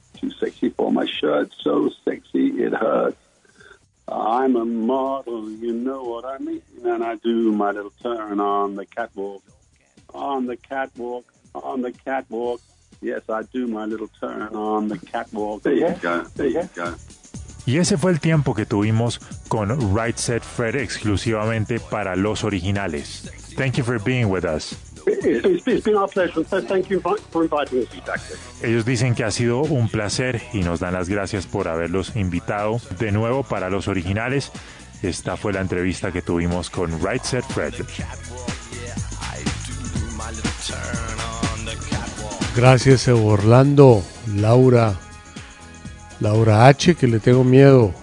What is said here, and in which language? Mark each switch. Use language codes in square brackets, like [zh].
[en] Too sexy for my shirt. So sexy it hurts. I'm a model, you know what I mean. And I do my little turn on the catwalk. On the catwalk. On the catwalk. Yes, I do my little turn on the catwalk. There you go. There you go. [es] Y ese fue el tiempo que tuvimos con Right Said Fred exclusivamente para Los Originales. [en] Thank you for being with us. It's been our pleasure, so thank you for inviting us back. [es] Ellos dicen que ha sido un placer y nos dan las gracias por haberlos invitado de nuevo para Los Originales. Esta fue la entrevista que tuvimos con Right Said Fred. Gracias, Orlando, Laura H, que le tengo miedo.